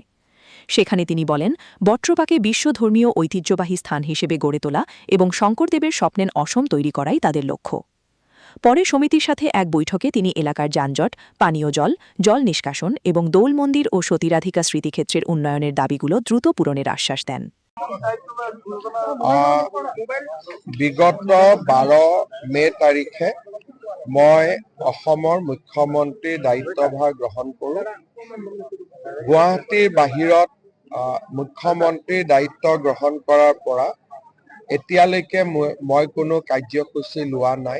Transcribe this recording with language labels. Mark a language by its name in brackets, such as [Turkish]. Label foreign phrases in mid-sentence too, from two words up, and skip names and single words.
[Bangla] সেখানে তিনি বলেন, বট্টপাকে বিশ্বধর্মীয় ঐতিহ্যবাহী স্থান হিসেবে গড়ে তোলা এবং শঙ্করদেবের স্বপ্নের অসম তৈরি করাই তাদের লক্ষ্য। পরে সমিতির সাথে এক বৈঠকে তিনি এলাকার যানজট, পানীয় জল, জল নিষ্কাশন এবং দৌল মন্দির ও সতীরাধিকা স্মৃতিক্ষেত্রের উন্নয়নের দাবিগুলো দ্রুত পূরণের আশ্বাস দেন। [Assamese] বিগত 12 মে তাৰিখে মই অসমৰ মুখ্যমন্ত্ৰীৰ দায়িত্বভাৰ গ্ৰহণ কৰোঁ। গুৱাহাটীৰ বাহিৰত মুখ্যমন্ত্ৰীৰ দায়িত্ব গ্ৰহণ কৰাৰ পৰা এতিয়ালৈকে মই কোনো কাৰ্যসূচী লোৱা নাই।